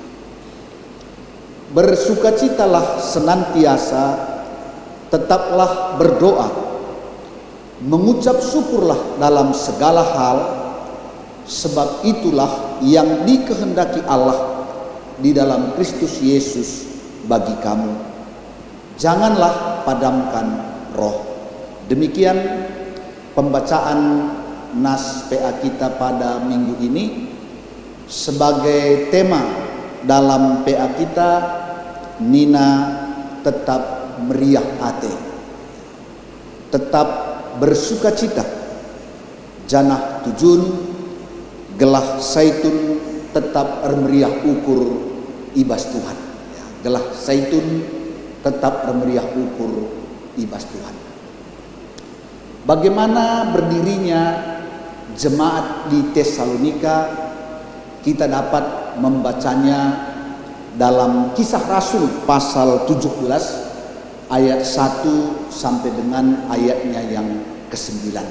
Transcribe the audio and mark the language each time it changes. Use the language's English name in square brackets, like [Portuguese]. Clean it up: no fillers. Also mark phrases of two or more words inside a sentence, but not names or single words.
[Indonesian] Bersukacitalah senantiasa, tetaplah berdoa, mengucap syukurlah dalam segala hal, sebab itulah yang dikehendaki Allah di dalam Kristus Yesus bagi kamu. Janganlah padamkan roh. Demikian pembacaan nas PA kita pada minggu ini. Sebagai tema dalam PA kita, Nina tetap meriah hati, tetap bersukacita, [Batak Karo] janah tujun gelah Zaitun tetap meriah ukur ibas Tuhan. Gelah Zaitun tetap meriah ukur ibas Tuhan. [Indonesian] Bagaimana berdirinya jemaat di Tesalonika kita dapat membacanya dalam Kisah Rasul pasal 17 ayat 1 sampai dengan ayatnya yang ke-9.